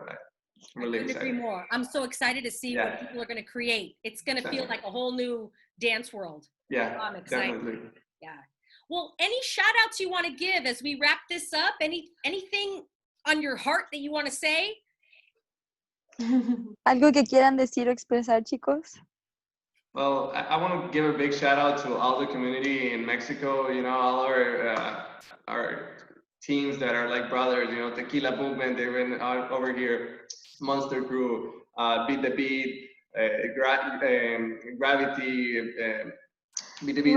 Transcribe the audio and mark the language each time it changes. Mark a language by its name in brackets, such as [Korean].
[English] I'm really excited. Couldn't agree more. I'm so excited to see what people are going to create. It's going to feel like a whole new dance world. Yeah, I'm excited. definitely. Yeah. Well, any shout outs you want to give as we wrap this up? Anything on your heart that you want to say? [Spanish] ¿Algo que quieran decir o expresar, chicos? [English] Well, I want to give a big shout out to all the community in Mexico, you know, all our teams that are like brothers, you know, Tequila Movement, they've been over here, Monster Crew, Beat the Beat, Gravity, Beat the Beat,